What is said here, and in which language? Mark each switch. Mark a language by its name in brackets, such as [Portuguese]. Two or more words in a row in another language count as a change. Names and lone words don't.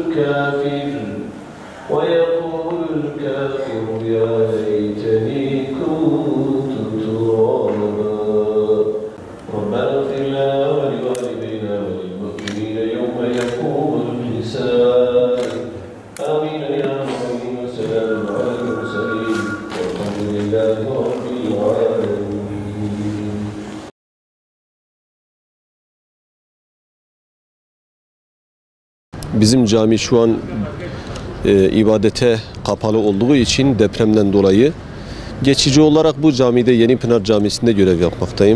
[Arabic] الكافر يا ليتني كنت ترابا ربنا اغفر لنا ولوالدينا وللمؤمنين يوم يقوم الحساب آمين يا رب وسلام على المرسلين والحمد لله رب العالمين. [Turkish] Bizim cami şu an ibadete kapalı olduğu için depremden dolayı geçici olarak bu camide Yenipınar Camisi'nde görev yapmaktayım.